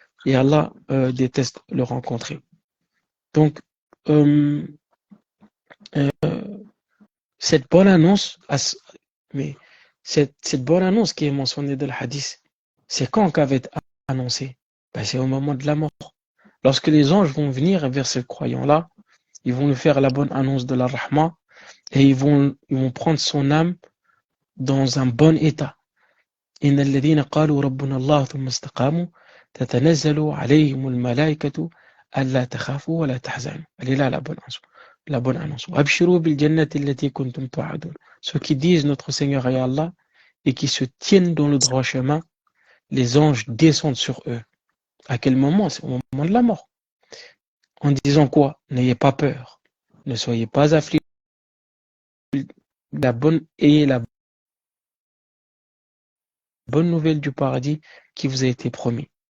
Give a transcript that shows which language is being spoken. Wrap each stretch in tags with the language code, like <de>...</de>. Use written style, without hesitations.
<fr>Et Allah déteste le rencontrer. Donc, cette bonne annonce, cette bonne annonce qui est mentionnée dans le hadith, c'est quand qu'elle va être annoncée? Ben, c'est au moment de la mort. Lorsque les anges vont venir vers ce croyant-là, ils vont lui faire la bonne annonce de la rahma et ils vont prendre son âme dans un bon état.</fr> <ar>إن الذين قالوا ربنا الله ثم استقاموا تتنزل عليهم الملائكة ألا تخافوا ولا تحزنوا.</ar> <fr>Elle est là la bonne annonce.</fr> <ar>وأبشروا بالجنة التي كنتم توعدون.</ar> <fr>Ceux qui disent notre Seigneur est Allah et qui se tiennent dans le droit chemin, les anges descendent sur eux. À quel moment? C'est au moment de la mort. En disant quoi? N'ayez pas peur. Ne soyez pas affligés. Ayez la bonne nouvelle du paradis qui vous a été promis.</fr>